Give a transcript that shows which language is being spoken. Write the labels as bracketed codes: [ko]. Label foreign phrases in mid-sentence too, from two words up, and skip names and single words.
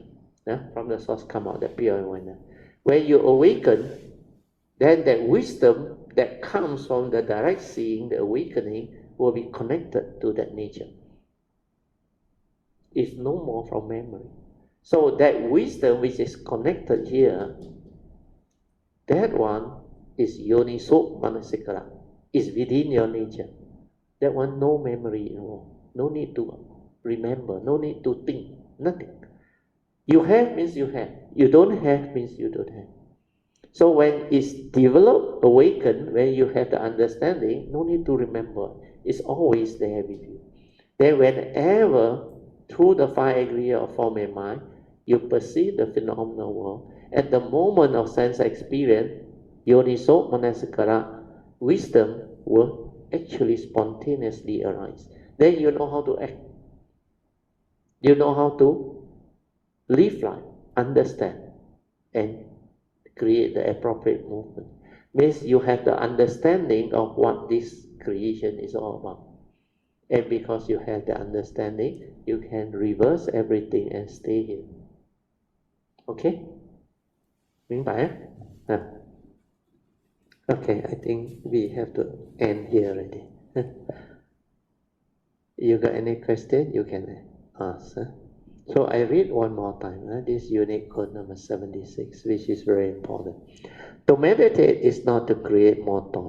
[en] From the source come out, the pure awareness. When you awaken, then that wisdom that comes from the direct seeing, the awakening, will be connected to that nature. It's no more from memory. So that wisdom which is connected here, that one is [pi] yoniso manasikara. [en] Is within your nature. That one, no memory involved. No need to remember. No need to think. Nothing. You have means you have. You don't have means you don't have. So when it's developed, awakened, when you have the understanding, no need to remember. It's always there with you. Then whenever, through the five aggregate of form and mind, you perceive the phenomenal world, at the moment of sense experience, [pi] yoniso manasikara, [en] wisdom will actually spontaneously arise. Then you know how to act. You know how to live life, understand, and create the appropriate movement. Means you have the understanding of what this creation is all about. And because you have the understanding, you can reverse everything and stay here. Okay? 明白? Okay, I think we have to end here already. You got any question? You can ask. So I read one more time, this unit code number 76, which is very important. To meditate is not to create more thought.